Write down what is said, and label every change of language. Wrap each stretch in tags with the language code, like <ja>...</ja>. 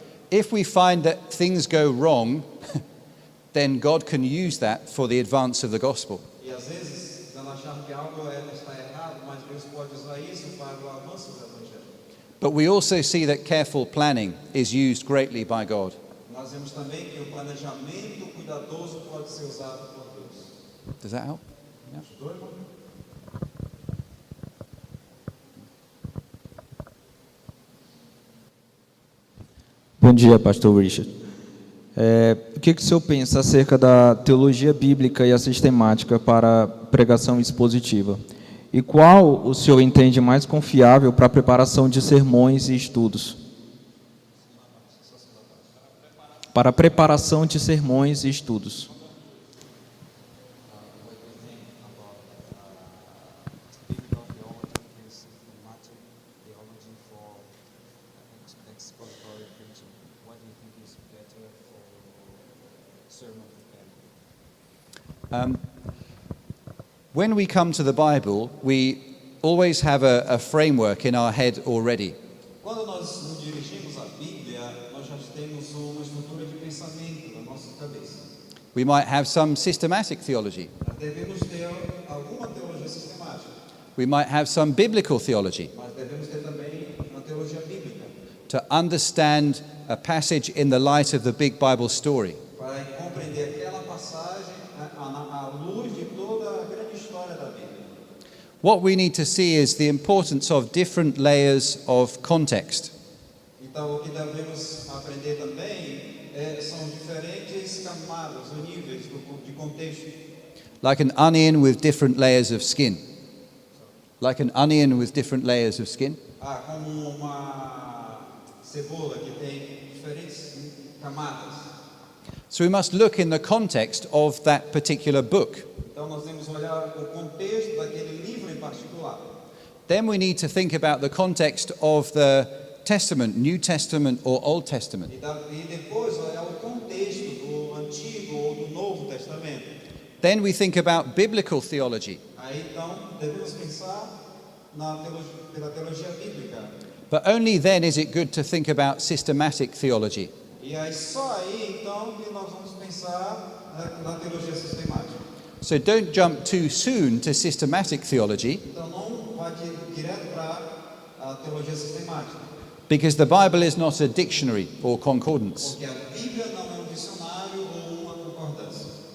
<en>If we find that things go wrong, then God can use that for the advance of the gospel.</en> <pt>E às vezes, nós achamos que algo está errado, mas Deus pode usar isso para o avanço do evangelho.</pt> <en>But we also see that careful planning is used greatly by God.</en> <pt>Nós vemos também que o planejamento cuidadoso pode ser usado por Deus.</pt> <en>Does that help?</en> <pt>Bom dia, pastor Richard. O que o senhor pensa acerca da teologia bíblica e a sistemática para pregação expositiva? E qual o senhor entende mais confiável para a preparação de sermões e estudos? Para a preparação de sermões e estudos.</pt> <en>When we come to the Bible, we always have a framework in our head already.</en> <pt>Quando nós nos dirigimos à Bíblia, nós já temos uma estrutura de pensamento na nossa cabeça.</pt> <en>We might have some systematic theology.</en> <pt>Nós devemos ter alguma teologia sistemática,</pt> <en>We might have some biblical theology</en> <pt>mas devemos ter também uma teologia bíblica,</pt> <en>to understand a passage in the light of the big Bible story.</en> <pt>para compreender aquela passagem à luz de toda a grande história da Bíblia.</pt> <en>What we need to see is the importance of different layers of context.</en> <pt>Então, o que devemos aprender também são diferentes camadas ou níveis de contexto.</pt> <en>Like an onion with different layers of skin. Like an onion with different layers of skin.</en> <pt>Como uma cebola que tem diferentes camadas.</pt> <en>So we must look in the context of that particular book.</en> <pt>Então, nós devemos olhar o contexto daquele livro em particular.</pt> <en>Then we need to think about the context of the Testament, New Testament or Old Testament.</en> <pt>E depois olhar o contexto do Antigo ou do Novo Testamento.</pt> <en>Then we think about biblical theology.</en> <pt>Aí, então, devemos pensar pela teologia bíblica.</pt> <en>But only then is it good to think about systematic theology.</en> <pt>E aí, só aí, então, que nós vamos pensar na teologia sistemática.</pt> <en>So don't jump too soon to systematic theology,</en> <pt>Então, não vai direto para a teologia sistemática.</pt> <en>because the Bible is not a dictionary or concordance.</en> <pt>Porque a Bíblia não é dicionário ou uma concordância.</pt>